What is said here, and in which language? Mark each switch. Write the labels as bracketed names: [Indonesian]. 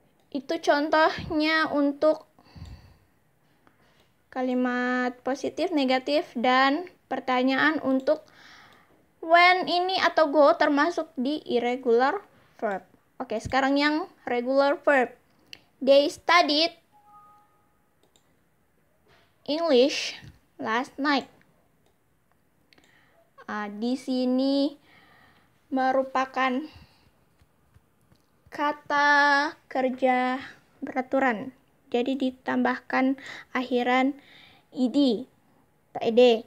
[Indonesian] Itu contohnya untuk kalimat positif, negatif, dan pertanyaan untuk when ini atau go termasuk di irregular verb. Oke, sekarang yang regular verb. [English] They studied English last night. [Indonesian] Di sini merupakan kata kerja beraturan. Jadi ditambahkan akhiran ed atau ed.